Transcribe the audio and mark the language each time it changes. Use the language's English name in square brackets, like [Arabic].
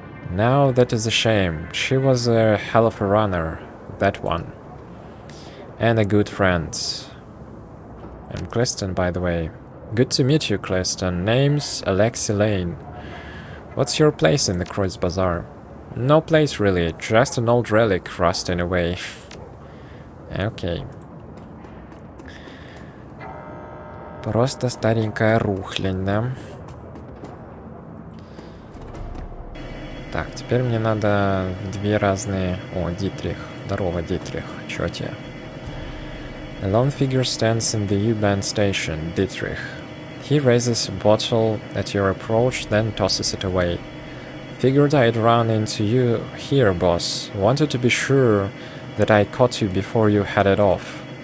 [English] Now that is a shame. She was a hell of a runner, that one. And a good friend. I'm Cliston, by the way. Good to meet you, Cliston. Name's Alexi Lane. What's your place in the Croix Bazaar? No place really, just an old relic rusting away. Okay. [Russian] Просто старенькая рухлядь, да? Так, теперь мне надо две разные... О, Дитрих. Здорово, Дитрих. Чё тебе? [English] A lone figure stands in the U-band station, Dietrich. He raises a bottle at your approach, then tosses it away. Figured I'd run into you here, boss. Wanted to be sure that I caught you before you headed off.